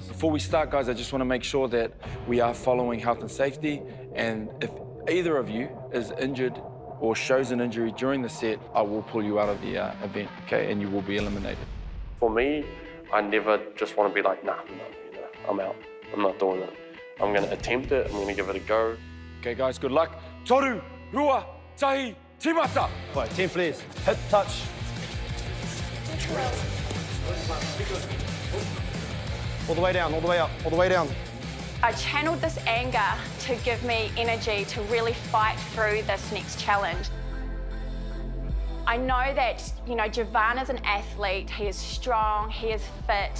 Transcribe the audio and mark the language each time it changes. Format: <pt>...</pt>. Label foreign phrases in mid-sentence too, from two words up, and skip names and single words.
<en>Before we start, guys, I just want to make sure that we are following health and safety, and if either of you is injured or shows an injury during the set, I will pull you out of the event, okay, and you will be eliminated. For me, I never just want to be like, nah, I'm out. I'm not doing it. I'm going to attempt it. I'm going to give it a go. Okay, guys, good luck.</en> <mi>Toru, rua, tahi, timata.</mi> <en>Right, 10 flares. Hit, touch. All the way down, all the way up, all the way down. I channeled this anger to give me energy to really fight through this next challenge. I know that, Javan is an athlete, he is strong, he is fit.</en>